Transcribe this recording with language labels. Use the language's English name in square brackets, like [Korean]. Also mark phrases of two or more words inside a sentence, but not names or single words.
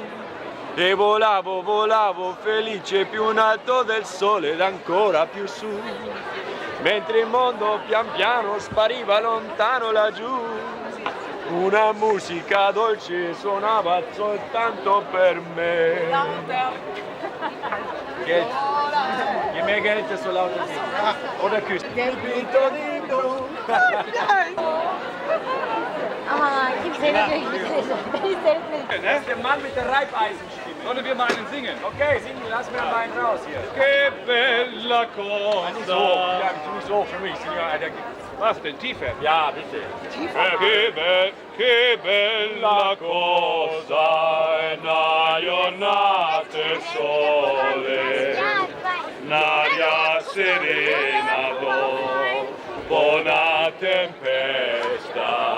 [Italian] E volavo, volavo felice più in alto del sole ed ancora più su, mentre il mondo pian piano spariva lontano laggiù. Una musica dolce suonava soltanto per me. [German] Geld. Je mehr Geld, desto lauter sie. Oder küssen. [Italian] Dipinto di blu. [German] Ah, ich sehe natürlich nicht. Der Mann mit der Reibeisenstimme. Sollen wir mal einen singen? Okay, singen, lass mir mal einen raus hier. [Italian] Che bella cosa. [German] Nicht so, ja, nicht so für mich. Was denn? Tiefer? Ja, bitte. Tiefer? [Italian] Che bella cosa è una giornata e sole, un'aria serena dopo una tempesta.